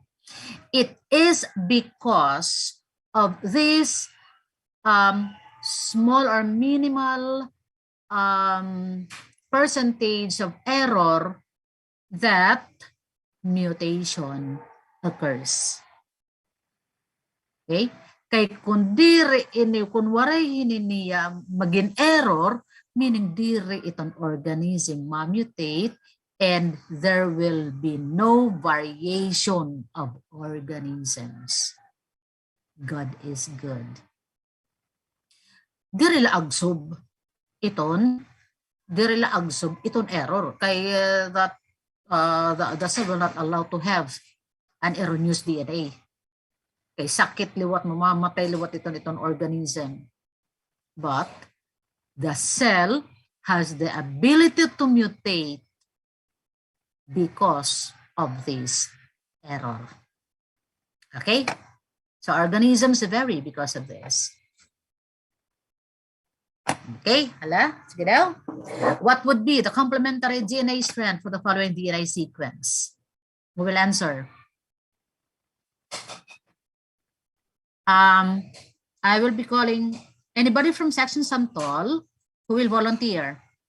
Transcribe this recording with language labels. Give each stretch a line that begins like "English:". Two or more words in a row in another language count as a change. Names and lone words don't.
English: It is because of this small or minimal percentage of error that mutation occurs.
Waray: Okay? Kay kung diri ini, kung waray niya maging error, meaning diri itong organism ma-mutate
English: and there will be no variation of organisms. God is good.
Waray: Diri la agsob iton error kay
English: that the cell will not allow to have an erroneous DNA.
Waray: Kay sakit liwat, mamamatay liwat iton organism.
English: But the cell has the ability to mutate because of this error. Okay? So organisms vary because of this.
Waray: Okay, hala, sige daw.
English: What would be the complementary DNA strand for the following DNA sequence? We will answer. I will be calling anybody from section Santol who will volunteer.